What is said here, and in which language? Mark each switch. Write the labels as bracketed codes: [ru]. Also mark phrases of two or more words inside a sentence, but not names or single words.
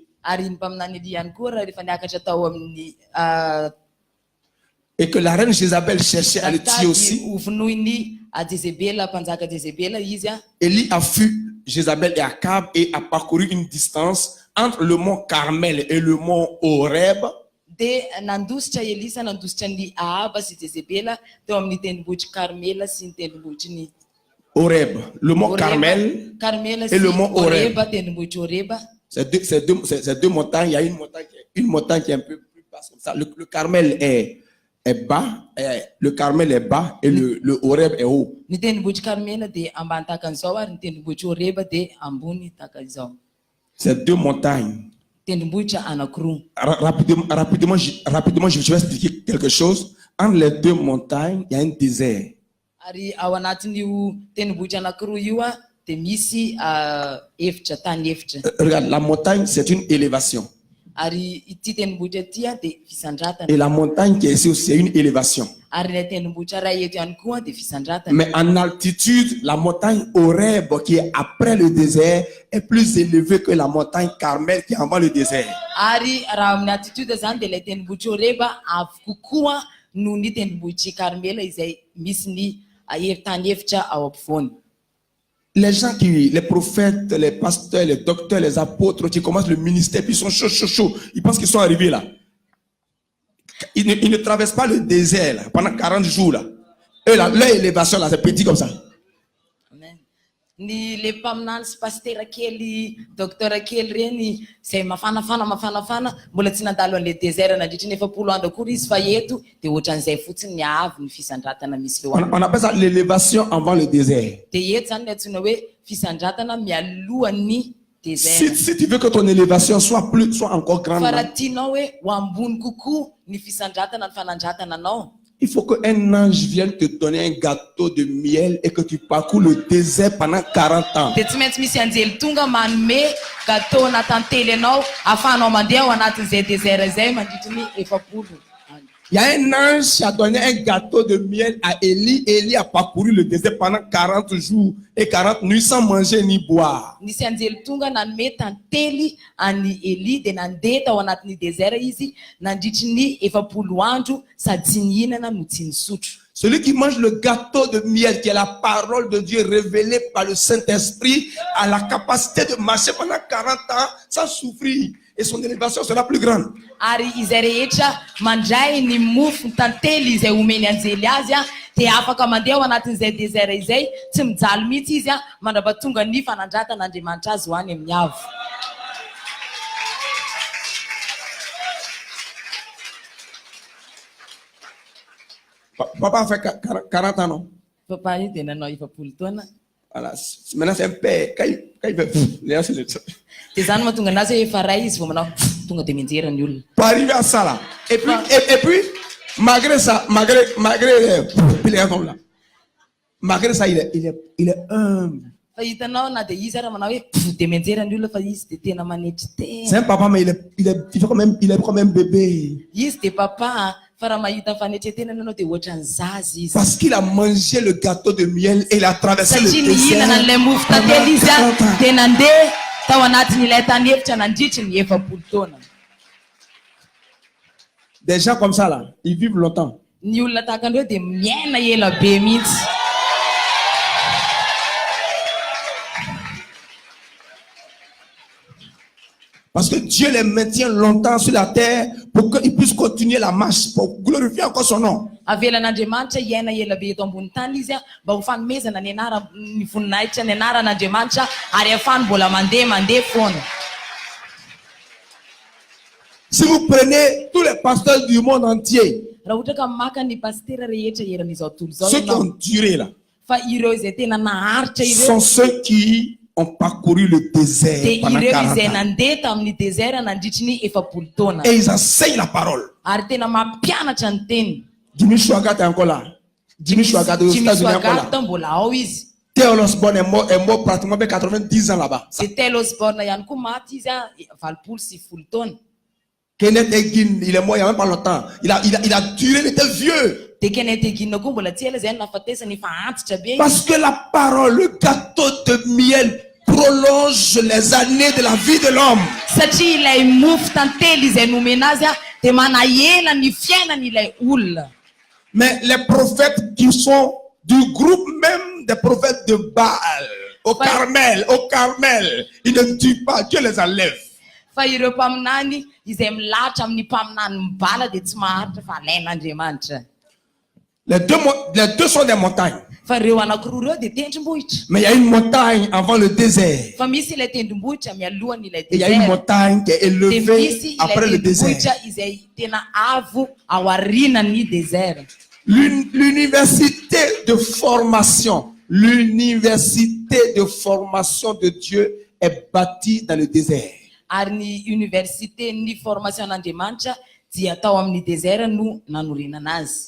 [mg] Ary ny mpaminany Elia ihany koa raha rehefa niakatra tao amin'ny [fr] et que la reine Jézabel cherchait à le tuer aussi, [mg] ho vonoiny Jezebela, mpanjaka Jezebela izy a. [fr] Élie a fui Jézabel et Akab et a parcouru une distance entre le mont Carmel et le mont Horeb. [mg] De nandositra Elisa nandositra ny Ahaba sy Jezebela teo amin'ny tendrombohitry Karmela sy ny tendrombohitry ny [fr] Horeb, le mont Carmel [mg] Karmela [fr] et le mont Horeb. [mg] Horeba, tendrombohitry Horeba. [fr] Ces deux montagnes, il y a une montagne qui est un peu plus basse comme ça. Le Carmel est bas, le Carmel est bas et le Horeb est haut. [mg] Ny tendrombohitry Karmela de ambany tahaka an'izao ary ny tendrombohitry Horeba de ambony tahaka izao. [fr] Ces deux montagnes. [mg] Tendrombohitra anankiroa. [fr] Rapidement, je vais expliquer quelque chose. Entre les deux montagnes, il y a un désert. [mg] Ary ao anatin'io tendrombohitra anankiroa io a de misy efitra, tany efitra. [fr] Regarde, la montagne, c'est une élévation. [mg] Ary ity tendrombohitra ity a de fisandratana. [fr] Et la montagne qui est ici aussi, c'est une élévation. [mg] Ary ilay tendrombohitra ray eto ihany koa de fisandratana. [fr] Mais en altitude, la montagne Horeb qui est après le désert est plus élevée que la montagne Carmel qui est avant le désert. [mg] Ary raha amin'ny altitude zany de ilay tendrombohitra Horeba avo kokoa noho ny tendrombohitry Karmela izay misy ny tany efitra ao ampovoany. [fr] Les gens les prophètes, les pasteurs, les docteurs, les apôtres qui commencent le ministère, puis ils sont chauds. Ils pensent qu'ils sont arrivés là. Ils ne traversent pas le désert là, pendant 40 jours là. Eux, là, leur élévation là, c'est petit comme ça. Amen. [mg] Ny le mpaminany sy pasitera kely, dokotera kely reny zay mafanafana mbola tsy nandalo an'le désert nandritra ny 70 andro akory izy fa eto de ohatran'izay fotsiny ny avy ny fisandratana misy eo. [fr] On appelle ça l'élévation avant le désert. [mg] De eto zany ny antsoina hoe fisandratana mialohan'ny désert. [fr] Si tu veux que ton élévation soit encore grande, [mg] Fa raha tianao hoe ho ambony kokoa ny fisandratana ny fanandratana anao, [fr] il faut qu'un ange vienne te donner un gâteau de miel et que tu parcours le désert pendant 40 ans. [mg] de tsy maintsy misy anjely tonga manome gâteau natantely anao ahafahanao mandeha ao anatin'izay désert izay mandritra ny 70 andro. [fr] Il y a un ange qui a donné un gâteau de miel à Élie. Élie a parcouru le désert pendant 40 jours et 40 nuits sans manger ni boire. [mg] Nisy anjely tonga nanome tantely any Eli de nandeha tao anatin'ny désert izy nandritra ny 70 andro sady tsy nihinana no tsy nisotro. [fr] Celui qui mange le gâteau de miel, qui est la parole de Dieu révélée par le Saint-Esprit, a la capacité de marcher pendant 40 ans sans souffrir. Et son élévation sera plus grande. [mg] Ary izay rehetra mandray ny mofo tantely izay omeny anjely azy a de afaka mandeha ao anatin'izay désert izay tsy mijaly mihitsy izy a mandrapatonga ny fanandratan'Andriamanitra azy ho any amin'ny avo. [fr] Papa a fait 40 ans, non? [mg] Papa io de nanao 70 taona. [fr] Voilà. Maintenant, c'est un père. Quand il fait... [mg] De zany mahatonga anazy hoe efa ray izy vao manao tonga de mianjera ny olona. [fr] Pour arriver à ça là. Et puis malgré ça, malgré il est humble. [mg] Fa hitanao na de izy ara manao hoe de mianjera ny olona fa izy de tena manetry [fr] C'est un [mg] tena. [fr] papa, mais il est comme un bébé. [mg] Izy de papa fa raha mahita ny fanetretena anao de ohatran'ny zaza izy. [fr] Parce qu'il a mangé le gâteau de miel et il a traversé le [mg] Satria nihinana [fr] désert. [mg] n'ilay mofo tantely izy a de nandeha tao anatin'ilay tany efitra nandritry ny 70 taona. [fr] Des gens comme ça là, ils vivent longtemps. [mg] Ny olona tahaka andreo de miaina ela be mihitsy. [fr] Parce que Dieu les maintient longtemps sur la terre pour qu'ils puissent continuer la marche, pour glorifier encore son nom. [mg] Avelan'Andriamanitra iaina ela be eto ambony tany izy a mba ho fanomezana ny voninahitra ny anaran'Andriamanitra ary ahafahany mbola mandeha foana. [fr] Si vous prenez tous les pasteurs du monde entier, [mg] Raha ohatra ka maka ny pastera rehetra eran'izao tontolo zao [fr] ceux qui [mg] ianao, [fr] ont duré là, [mg] fa ireo izay tena naharitra [fr] sont [mg] ireo [fr] ceux qui ont parcouru le désert [mg] de [fr] pendant [mg] ireo [fr] 40 [mg] izay [fr] ans. [mg] nandeha tamin'ny désert nandritry ny 70 taona [fr] Et ils enseignent la parole. [mg] ary tena mampianatra ny teny. [fr] Jimmy Swaggart est encore là. Jimmy Swaggart aux [mg] Jimmy [fr] États-Unis est encore [mg] Swaggart [fr] là. [mg] mbola ao izy. [fr] Theo Osborne est mort pratiquement avec 90 ans là-bas. [mg] De Tel Osborne ihany koa maty izy a 20 sy 10 taona. [fr] Kenneth Hagin, il est mort il n'y a même pas longtemps. Il a duré, il était vieux. [mg] dia Kenneth Hagin koa mbola tsy ela zay nafatesany efa antitra be izy. [fr] Parce que la parole, le gâteau de miel, prolonge les années de la vie de l'homme. [mg] Satria ilay mofo tantely izay nomena azy dia manahela ny fiainan'ilay olona. [fr] Mais les prophètes qui sont du groupe même des prophètes de Baal, au Carmel, ils ne tuent pas, Dieu les enlève. [mg] Fa ireo mpaminany izay milahatra amin'ny mpaminany mibala dia tsy maharitra fa alain'Andriamanitra. [fr] Les deux sont des montagnes. [mg] Fa ireo anankiroa ireo dia tendrombohitra. [fr] Mais il y a une montagne avant le désert. [mg] Fa misy ilay tendrombohitra mialohan'ilay [fr] Et il y a une [mg] désert. [fr] montagne qui est [mg] Dia [fr] élevée [mg] misy [fr] après [mg] ilay [fr] le désert. [mg] tendrombohitra izay tena avo ao aorianan'ny désert. [fr] L'université de formation de Dieu est bâtie dans le désert. [mg] Ary ny université ny formation an'Andriamanitra dia atao amin'ny désert no nanorenana azy.